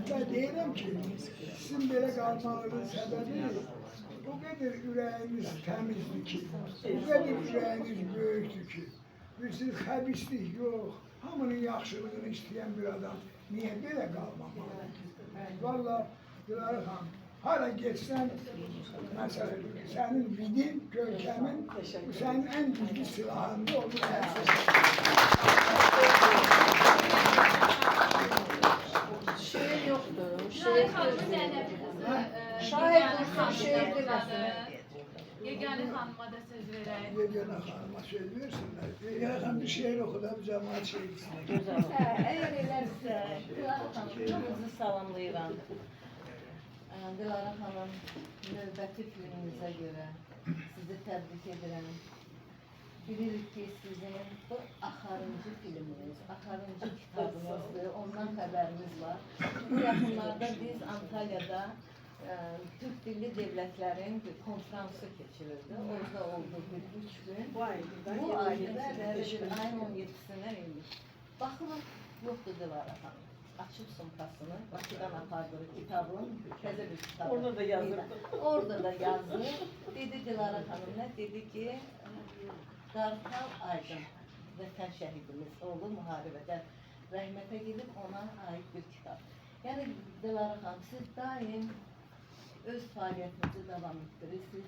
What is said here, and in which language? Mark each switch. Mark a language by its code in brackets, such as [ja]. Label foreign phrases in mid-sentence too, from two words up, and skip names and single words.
[az] Ben deyirəm ki, sizin belə qalmanızın səbəbi o qədər ürəyiniz təmizdir ki, o qədər ürəyiniz böyükdür ki, siz xəbislik yox, hamının yaxşılığını istəyən bir adam niyə belə qalmamalı? Valla Dilara xanım, hara geçsən, məsələ sənin vidin, görkəmin, bu sənin ən güclü silahındır, onu [tr] Şeir yoktur. Şahit Hanım'ın Zeynep'imizin Şahit olsun, şeir demesin. Yegane Hanım'a da söz vereyim. [az] Yegane xanıma söz versinlər. Yegane xanım bir şeir oxudam, cəmaat şeirsinlər. Əgər eləsə, Dilara xanım, hamınızı salamlayıram. Dilara xanım, növbəti filminizə görə sizi təbrik edirəm. Bilirik ki, sizin bu axarıncı filminiz, axarıncı kitabınızdır, ondan xəbərimiz var. [tr] Bu yaxınlarda biz Antalya'da Türk dilli devletlerin bir konferansı geçirildi. Orada oldu bir 3 gün. Bu ayda ayın 17'sine indik. Bakın yoktu Dilara Hanım. [az] Açıp sumkasını, Bakı'dan apardığı kitabın, təzə bir kitabı. Orada da yazdı. [tr] Orada da yazdı. Dedi Dilara Hanım ne? [az] Dedi ki, Qartal Aydın, vətən şəhidimiz oldu müharibədə. Rəhmətə gedib ona ait bir kitab. Yəni Dilara Hanım, siz daim öz fəaliyyətinizi davam etdirirsiniz.